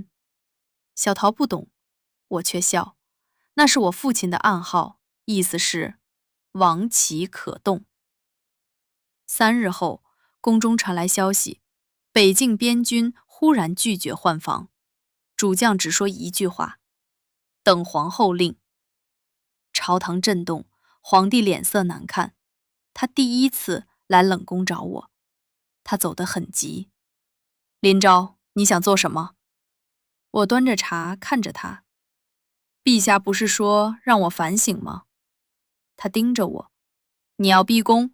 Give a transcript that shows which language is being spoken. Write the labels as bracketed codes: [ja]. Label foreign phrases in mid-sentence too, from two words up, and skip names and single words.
[zh] 小桃不懂，我卻笑，那是我父親的暗號，意思是王旗可動。3日後，宮中傳來消息，北境邊軍忽然拒絕換防，主將只說一句話：等皇后令。朝堂震動，皇帝臉色難看，他第一次來冷宮找我，他走得很急。臨昭，你想做什麼？我端着茶看着他。陛下不是說讓我反省嗎？他盯着我。你要逼宮？